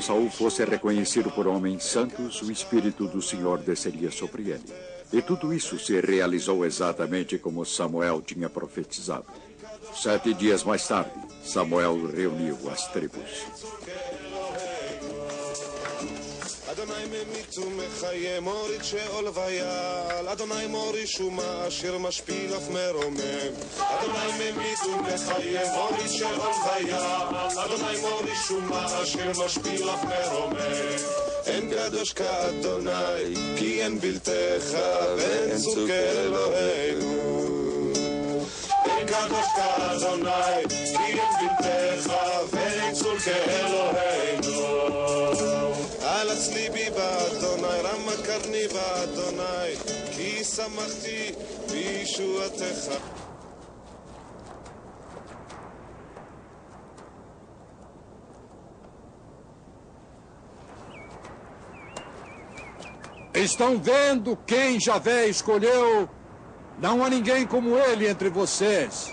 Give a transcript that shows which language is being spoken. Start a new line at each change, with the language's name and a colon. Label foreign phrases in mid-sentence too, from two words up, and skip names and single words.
Portuguese: Saul fosse reconhecido por homens santos, o Espírito do Senhor desceria sobre ele. E tudo isso se realizou exatamente como Samuel tinha profetizado. 7 dias mais tarde, Samuel reuniu as tribos.
Hebrew: אדוני ממיץ ומחיה מוריד שאול ויעל אדוני מוריש ומאשר משפיל אף מרומם אדוני ממיץ ומחיה מוריד שאול ויעל אדוני מוריש ומאשר משפיל אף מרומם אין קדוש כאדוני כי אין בלתך ואין צור כאלוהינו אין קדוש כאדוני כי אין בלתך ואין צור כאלוהינו על הצליבי באדוני, רמה קרני באדוני, כי שמחתי בישועתך.
Portuguese: Estão vendo quem Javé escolheu? Não há ninguém como ele entre vocês.